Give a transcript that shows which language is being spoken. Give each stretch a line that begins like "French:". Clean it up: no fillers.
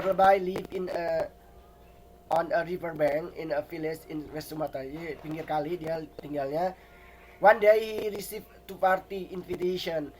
English: Lebay lived on a river bank in a village in West Sumatra.
Indonesian: Jadi pinggir kali dia tinggalnya.
English: One day he received two party invitation.